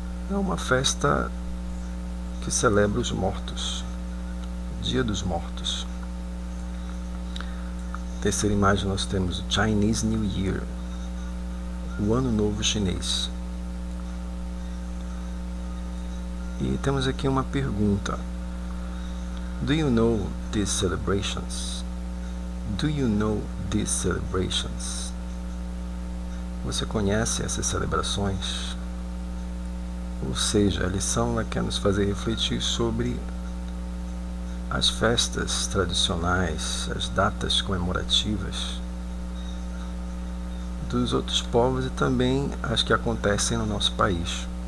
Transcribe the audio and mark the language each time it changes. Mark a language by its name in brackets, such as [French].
[Portuguese] É uma festa que celebra os mortos, Dia dos Mortos. Terceira imagem nós temos o Chinese New Year, o Ano Novo Chinês. E temos aqui uma pergunta. [English] Do you know these celebrations? Do you know these celebrations? [Portuguese] Você conhece essas celebrações? Ou seja, a lição ela quer nos fazer refletir sobre as festas tradicionais, as datas comemorativas dos outros povos e também as que acontecem no nosso país.